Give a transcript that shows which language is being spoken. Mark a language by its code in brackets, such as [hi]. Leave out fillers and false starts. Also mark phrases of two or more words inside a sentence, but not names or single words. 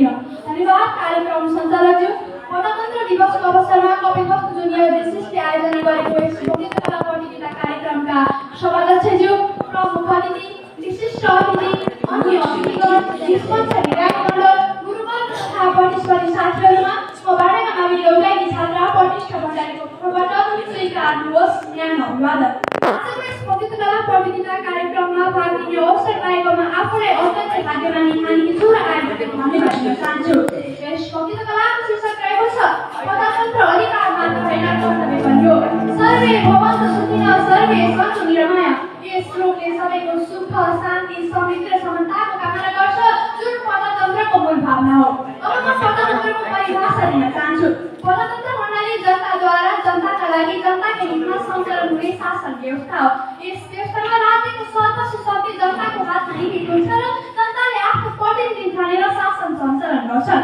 [ne] धन्यवाद कार्यक्रम सञ्चालकज्यू। गणतन्त्र दिवसको अवसरमा कपिलवस्तु जुनियर विशिष्टले आयोजना गरेको यस लोकगीत कला प्रतियोगिता कार्यक्रमका सभाध्यक्षज्यू, प्रमुख अतिथि, विशिष्ट अतिथि, अन्य अतिथिगण, निष्पक्ष निर्वाचन गुरुवर तथा प्रतिस्पर्धी साथीहरूमा म बाडेका मावि लौगाई छात्रा प्रतिष्ठा भण्डारीको तर्फबाट स्वीकार होस् न्यानो अभिवादन। आजको यस लोकगीत कला प्रतियोगिता कार्यक्रममा भाग लिने अवसर पाएकोमा आफूलाई अत्यन्तै भाग्यमानी ठानेकी छु र आयोजकको धन्यवाद दिन चाहन्छु। यस लोकगीत कलाको शीर्षक रहेको छ गणतन्त्र अधिकार मात्र होइन कर्तव्य पनि हो। [sa] सर्वे भवन्तु सुखिनः सर्वे सन्तु निरामया। [ne] यस श्लोकले सबैको सुख, शान्ति, समृद्धि र समानताको कामना गर्छ, जुन गणतन्त्रको मूल भावना हो। अब म गणतन्त्रको परिभाषा दिन चाहन्छु। गणतन्त्र भन्नाले जनताद्वारा जनताका लागि जनताका हितमा सञ्चालन हुने शासन व्यवस्था हो। यस व्यवस्थामा राज्यको सर्वस्व शक्ति जनताको हातमा निहित हुन्छ र जनताले आफ्नो प्रतिनिधि ठानेर शासन सञ्चालन गर्छन्।